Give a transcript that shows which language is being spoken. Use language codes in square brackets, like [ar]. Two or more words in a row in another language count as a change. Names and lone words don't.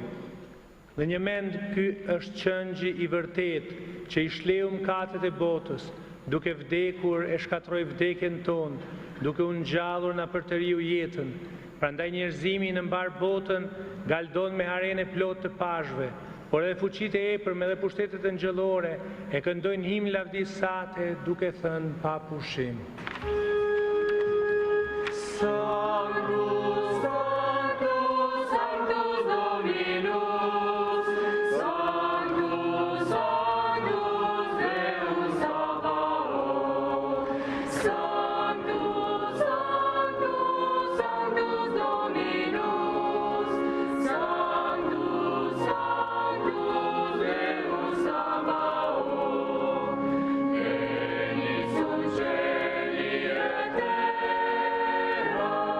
[sq] Dhe një mend ky është qëngji i vërtet që i shleu mëkatet e botës, duke vdekur e shkatroi vdekjen tonë, duke u ngjallur na përtëriu jetën, Prandaj njerëzimi në mbar botën galdon me haren e plot të pashve, por edhe fuqitë e epërme dhe pushtetet angjëllore e këndojnë himn lavdis sate duke thënë pa pushim. [la] Sanctus, Sanctus, Sanctus Dominus, Sanctus, Sanctus Deus Sabaoth, Sanctus, Sanctus, Sanctus Dominus, Sanctus, Sanctus Deus Sabaoth, Denis in cieli et terra,